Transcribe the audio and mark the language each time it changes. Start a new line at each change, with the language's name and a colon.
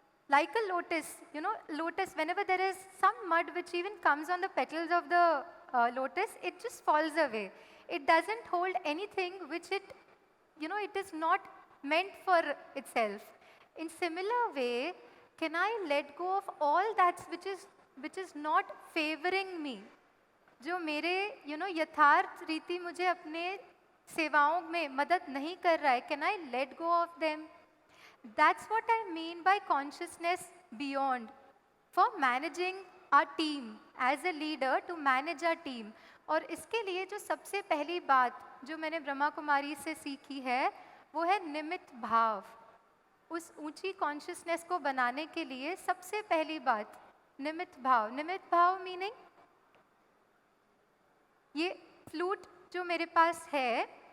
English: Like a lotus, lotus, whenever there is some mud which even comes on the petals of the lotus, it just falls away. It doesn't hold anything which it is not meant for itself. In similar way, can I let go of all that which is not favoring me?
Hindi: जो मेरे यथार्थ रीति मुझे अपने सेवाओं में मदद नहीं कर रहा है,
English: can I let go of them? That's what I mean by consciousness beyond. For managing our team, as a leader to manage our team.
Hindi: और इसके लिए जो सबसे पहली बात जो मैंने ब्रह्मा कुमारी से सीखी है, वो है निमित्त भाव. उस ऊंची कॉन्शियसनेस को बनाने के लिए सबसे पहली बात निमित्त भाव. निमित्त भाव मीनिंग ये फ्लूट जो मेरे पास है,